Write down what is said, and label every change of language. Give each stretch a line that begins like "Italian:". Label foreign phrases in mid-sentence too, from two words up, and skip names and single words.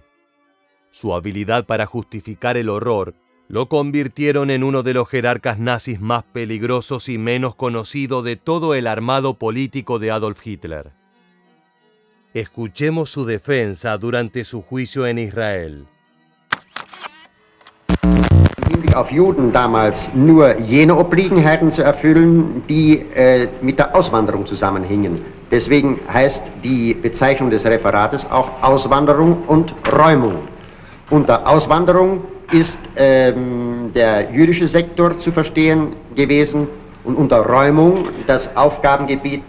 Spanish: Su habilidad para justificar el horror lo convirtieron en uno de los jerarcas nazis más peligrosos y menos conocido de todo el armado político de Adolf Hitler. Escuchemos su defensa durante su juicio en Israel.
German: Auf Juden damals nur jene Obliegenheiten zu erfüllen, die mit der Auswanderung zusammenhingen. Deswegen heißt die Bezeichnung des Referates auch Auswanderung und Räumung. Unter Auswanderung ist der jüdische Sektor zu verstehen gewesen und unter Räumung das Aufgabengebiet